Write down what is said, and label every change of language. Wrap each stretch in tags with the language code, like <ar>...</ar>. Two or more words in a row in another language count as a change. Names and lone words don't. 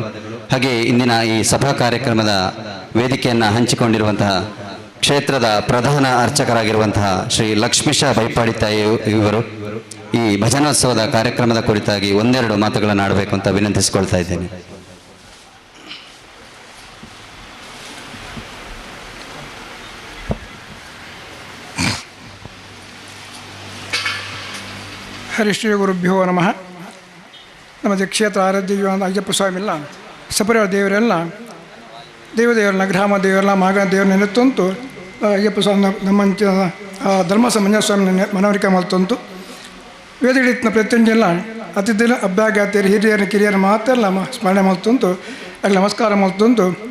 <kn>ಹಾಗೆ ಇಂದಿನ ಈ ಸಭಾ ಕಾರ್ಯಕ್ರಮದ ವೇದಿಕೆಯನ್ನು ಹಂಚಿಕೊಂಡಿರುವಂತಹ ಕ್ಷೇತ್ರದ ಪ್ರಧಾನ ಅರ್ಚಕರಾಗಿರುವಂತಹ ಶ್ರೀ ಲಕ್ಷ್ಮೀಶ ಬೈಪಾಡಿತಾಯಿ ಇವರು ಈ ಭಜನೋತ್ಸವದ ಕಾರ್ಯಕ್ರಮದ ಕುರಿತಾಗಿ ಒಂದೆರಡು ಮಾತುಗಳನ್ನು ಆಡಬೇಕು ಅಂತ ವಿನಂತಿಸಿಕೊಳ್ತಾ ಇದ್ದೇನೆ.</kn> <sa>ಹರಿಶ್ರೀ ಗುರುಭ್ಯೋ ನಮಃ.</sa> <tcy>ನಮ್ಮ ಕ್ಷೇತ್ರ ಆರಾಧ್ಯ ಅಯ್ಯಪ್ಪ ಸ್ವಾಮಿಲ್ಲ, ಸಪರಿವಾರ ದೇವರೆಲ್ಲ ದೇವರನ್ನ, ಗ್ರಾಮ ದೇವರೆಲ್ಲ, ಮಾಗನ ದೇವರನ್ನ ನೆನೆತ್ತಂತು ಅಯ್ಯಪ್ಪ ಸ್ವಾಮಿ ನಮ್ಮ ಧರ್ಮಸ್ಥಳ ಮಂಜುನಾಥ ಸ್ವಾಮಿ ಮನವರಿಕೆ ಮಲ್ತಂತು ವೇದಗಳಿನ ಪ್ರತಿಯೊಂದೆಲ್ಲ ಅತಿಥಿನ ಅಭ್ಯಾಗಾತಿಯರು ಹಿರಿಯರ ಕಿರಿಯರ ಮಾತೆಲ್ಲ ಸ್ಮರಣೆ ಮಲ್ತಂತು ಅಲ್ಲಿ ನಮಸ್ಕಾರ ಮಲ್ತಂತು.</tcy>